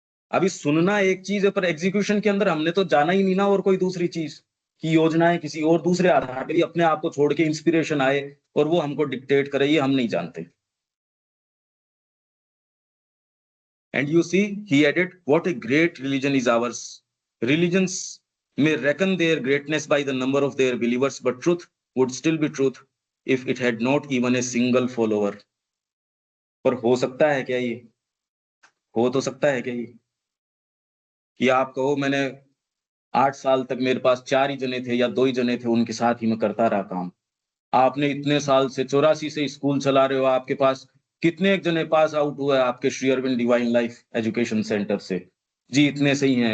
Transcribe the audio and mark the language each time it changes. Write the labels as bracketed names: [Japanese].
[Hindi] अभी सुनना एक चीज है, पर एग्जीक्यूशन के अंदर हमने तो जाना ही नहीं ना, और कोई दूसरी चीज की योजनाएं किसी और दूसरे आधार पर अपने आप को छोड़ के इंस्पिरेशन आए और वो हमको डिक्टेट करे, ये हम नहीं जानते। [English] And you see, he added, what a great religion is ours. Religions may reckon their greatness by the number of their believers, but truth would still be truth if it had not even a single follower. [Hindi] पर हो सकता है क्या ये, हो तो सकता है क्या ये, कि आप कहो मैंने 8 साल तक मेरे पास 4 ही जने थे या 2 ही जने थे, उनके साथ ही मैं करता रहा काम। आपने इतने साल से 84 से स्कूल चला रहे हो, आपके पास कितने एक जने पास आउट हुआ है आपके Shri Arvind divine life education centre से? जी इतने सही हैं।